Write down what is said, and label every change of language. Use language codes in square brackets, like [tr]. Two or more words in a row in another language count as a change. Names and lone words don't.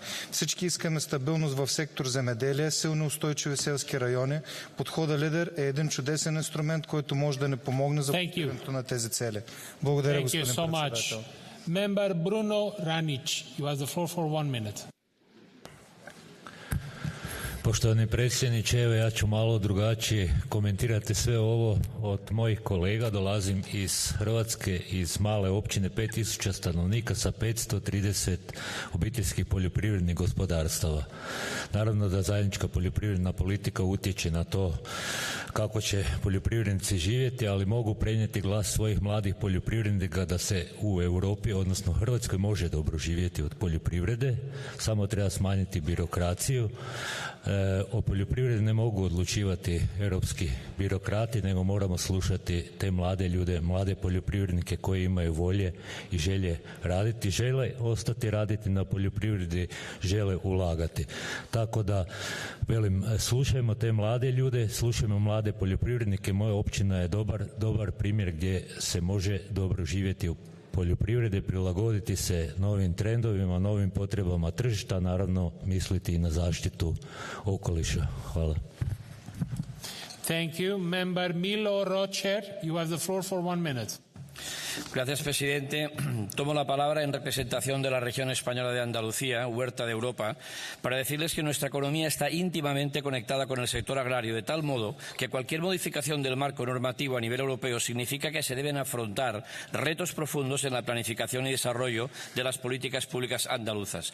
[bg] Всички искаме стабилност в сектор земеделие, силни устойчиви селски райони. Подхода лидер е един чудесен инструмент, който може да ни помогне за постигането на тези цели. Благодаря, господин председател. [en] Member Bruno Ranić, you have the floor for 1 minute. [hr] Poštovani predsjedniče, evo ja ću malo drugačije komentirati sve ovo od mojih kolega. Dolazim iz Hrvatske, iz male općine 5000 stanovnika sa 530 obiteljskih poljoprivrednih gospodarstava. Naravno da zajednička poljoprivredna politika utječe na to kako će poljoprivrednici živjeti, ali mogu prenijeti glas svojih mladih poljoprivrednika da se u Europi, odnosno Hrvatskoj, može dobro živjeti od poljoprivrede, samo treba smanjiti birokraciju. O poljoprivredi ne mogu odlučivati europski birokrati, nego moramo slušati te mlade ljude, mlade poljoprivrednike koji imaju volje i želje raditi, žele ostati raditi na poljoprivredi, žele ulagati. Tako da, velim, slušajmo te mlade ljude, slušajmo mlade poljoprivrednike. Moja općina je dobar primjer gdje se može dobro živjeti u poljoprivrede, prilagoditi se novim trendovima, novim potrebama tržišta, naravno misliti i na zaštitu okoliša. Hvala. [en] Thank you. Member Milo Rocher, you have the floor for 1 minute. [es] Gracias, presidente. Tomo la palabra en representación de la región española de Andalucía, huerta de Europa, para decirles que nuestra economía está íntimamente conectada con el sector agrario, de tal modo que cualquier modificación del marco normativo a nivel europeo significa que se deben afrontar retos profundos en la planificación y desarrollo de las políticas públicas andaluzas.